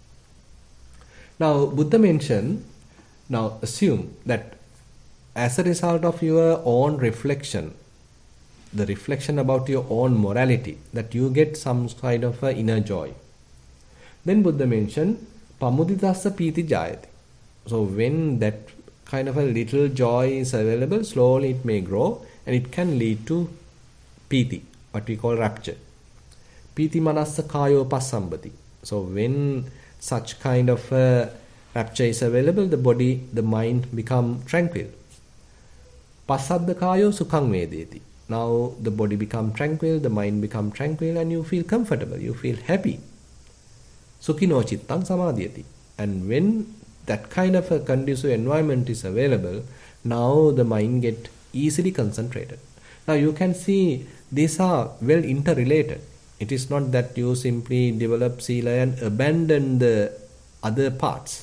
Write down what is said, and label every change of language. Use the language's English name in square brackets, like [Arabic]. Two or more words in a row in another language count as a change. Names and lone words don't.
[English] Now Buddha mentioned, now assume that as a result of your own reflection, the reflection about your own morality, that you get some kind of a inner joy. Then Buddha mentioned, [Pali] pamuditassa piti jayati. [English] So when that kind of a little joy is available, slowly it may grow and it can lead to piti, what we call rapture. [Pali] Piti manassa kayo pasambati. [English] So when such kind of a rapture is available, the body, the mind become tranquil. [Pali] Pasadda kayo sukhang vedeti. [English] Now the body become tranquil, the mind become tranquil, and you feel comfortable, you feel happy. [Pali] Sukhino chittang samadhyati. [English] And when that kind of a conducive environment is available, now the mind get easily concentrated. Now you can see these are well interrelated. It is not that you simply develop sila and abandon the other parts.